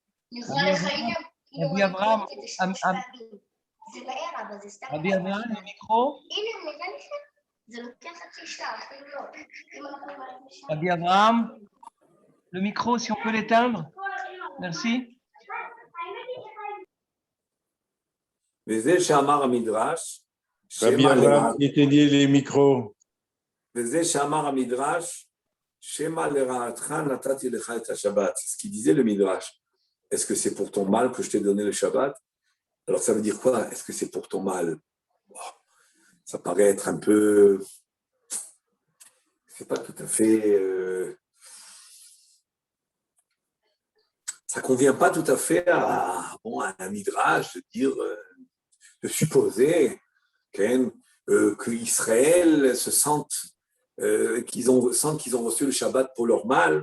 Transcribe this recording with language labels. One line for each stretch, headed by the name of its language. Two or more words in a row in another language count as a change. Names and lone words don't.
French: Rabbi Abraham, Rabbi Abraham, le micro. Rabbi Abraham, le micro, si on peut l'éteindre. Merci.
Hebrew: וזה שאמר המדרש,
French: Rabbi Abraham, éteignez les micros.
Hebrew: וזה שאמר המדרש, שמא לרעתך נתתי לך את השבת.
French: C'est ce qu'il disait le Midrash. Est-ce que c'est pour ton mal que je t'ai donné le Shabbat? Alors ça veut dire quoi? Est-ce que c'est pour ton mal? Ça paraît être un peu... C'est pas tout à fait... Ça convient pas tout à fait à un Midrash de dire, de supposer qu'Israël se sente qu'ils ont reçu le Shabbat pour leur mal.